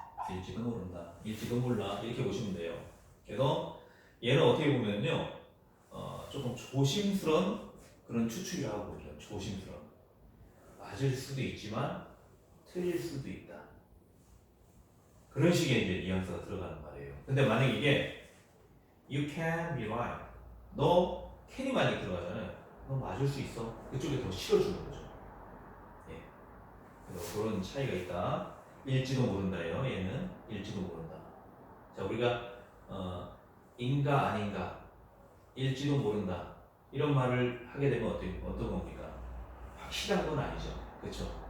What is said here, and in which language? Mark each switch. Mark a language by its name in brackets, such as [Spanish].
[Korean] 일지도 모른다. 일지도 몰라. 이렇게 보시면 돼요. 그래서 얘는 어떻게 보면요. 조금 조심스러운 그런 추측이라고 보죠. 조심스러운. 맞을 수도 있지만 틀릴 수도 있다. 그런 식의 이제 뉘앙스가 들어가는 말이에요. 근데 만약 이게 [English] You can be right. [Korean] 너 can이 만약 들어가잖아요. 너 맞을 수 있어. 그쪽에 더 실어주는 거죠. 예. 그래서 그런 차이가 있다. 일지도 모른다예요. 얘는 일지도 모른다. 자, 우리가 인가 아닌가, 일지도 모른다 이런 말을 하게 되면 어떤 겁니까? 확실한 건 아니죠. 그렇죠?